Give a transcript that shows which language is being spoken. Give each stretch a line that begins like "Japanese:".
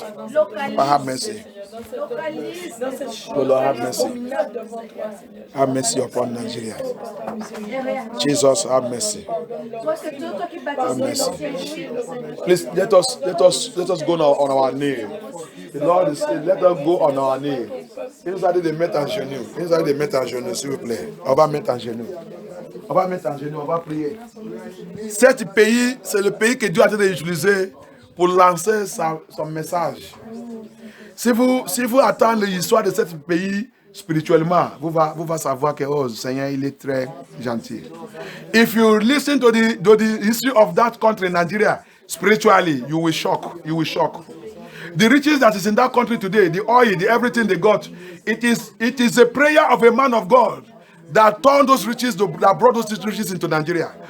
English: Father, have mercy. Oh, Lord, have mercy. Have mercy upon Nigeria. Jesus, have mercy. Have mercy. Please let us go on our knee. The Lord is saying, let us go on our knee.
French: Il nous a dit de mettre en genoux. S'il vous plaît. On va mettre en genoux. On va prier. Cet pays, c'est le pays que Dieu a été utilisé pour lancer son message. Si vous attendez l'histoire de ce pays spirituellement, vous va savoir que oh, Seigneur, il est très gentil.
English: If you listen to the history of that country, Nigeria, spiritually, you will shock. The riches that is in that country today, the oil, the everything they got, it is a prayer of a man of God that turned those riches, that brought those riches into Nigeria.